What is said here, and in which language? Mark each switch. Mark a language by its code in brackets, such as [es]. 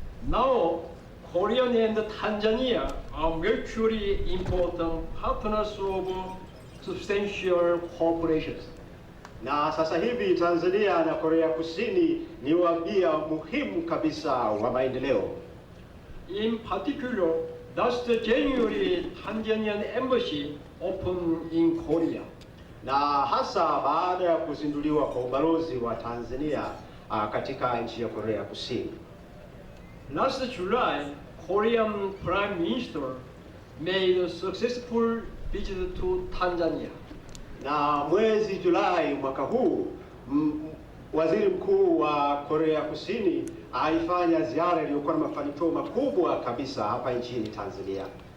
[en] Now, Korea and Tanzania are mutually important partners of substantial cooperation. [sw] Na sasa hivi Tanzania na Korea Kusini ni wabia muhimu kabisa wa maendeleo. [en] In particular, last January, Tanzanian embassy opened in Korea. [sw] Na hasa baada ya kuzinduliwa kwa ubalozi wa Tanzania katika nchi ya Korea Kusini. [en] Last July, Korean Prime Minister made a successful visit to Tanzania. [sw] Na mwezi Julai mwaka huu, Waziri Mkuu wa Korea Kusini alifanya ziara iliyokuwa na mafanikio makubwa kabisa hapa nchini Tanzania.